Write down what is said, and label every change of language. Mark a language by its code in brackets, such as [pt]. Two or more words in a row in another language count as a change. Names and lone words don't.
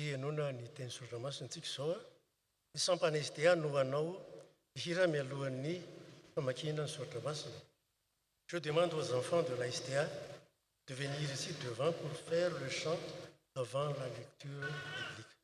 [mg] enoana ny teny soratra masina antsika izao a, ny sampana SDA no hanao hira mialohan'ny famakina ny soratra masina. [fr] Je demande aux enfants de la SDA de venir ici devant pour faire le chant avant la lecture biblique.